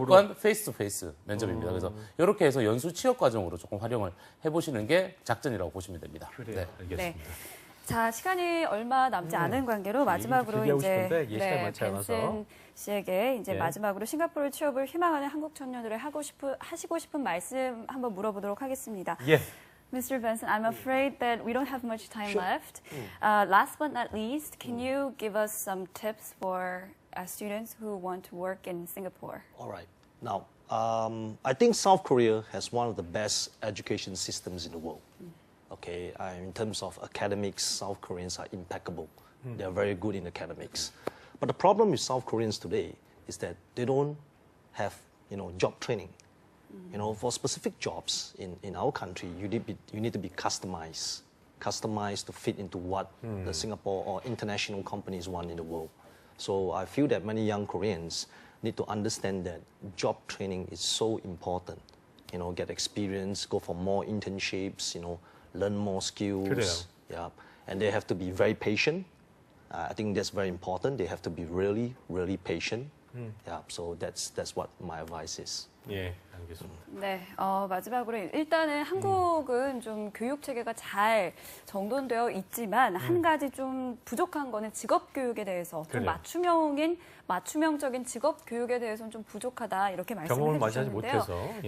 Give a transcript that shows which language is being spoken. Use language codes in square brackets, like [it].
[ko] 무조건 [en] 페이스 투 페이스 [ko] 면접입니다. 그래서 이렇게 해서 연수 취업 과정으로 조금 활용을 해보시는 게 작전이라고 보시면 됩니다. 그래요. 네. 알겠습니다. 네. 자, 시간이 얼마 남지 않은 관계로 마지막으로 얘기 좀 이제 길게 하고 싶은데 시간이 많지 않아서. 벤슨 씨에게 이제 예. 마지막으로 싱가포르 취업을 희망하는 한국 청년들의 하시고 싶은 말씀 한번 물어보도록 하겠습니다. 예. [en] Mr. Benson, I'm afraid that we don't have much time left. Last but not least, can you give us some tips for students who want to work in Singapore? All right. Now, I think South Korea has one of the best education systems in the world. Okay, in terms of academics, South Koreans are impeccable. They are very good in academics. But the problem with South Koreans today is that they don't have, job training. For specific jobs in our country, you need to be customized to fit into what the Singapore or international companies want in the world. So I feel that many young Koreans need to understand that job training is so important. Get experience, go for more internships, learn more skills. [ko] 그래요. [en] Yeah, and they have to be very patient. I think that's very important. They have to be really, really patient. Yeah, so that's what my advice is. [ko] 예, 알겠습니다. 네, 마지막으로 일단은 한국은 좀 교육 체계가 잘 정돈되어 있지만 한 가지 좀 부족한 거는 직업 교육에 대해서 좀 그래요. 맞춤형적인 직업 교육에 대해서는 좀 부족하다 이렇게 경험을 많이 하지 해주셨는데요. 못해서. 예.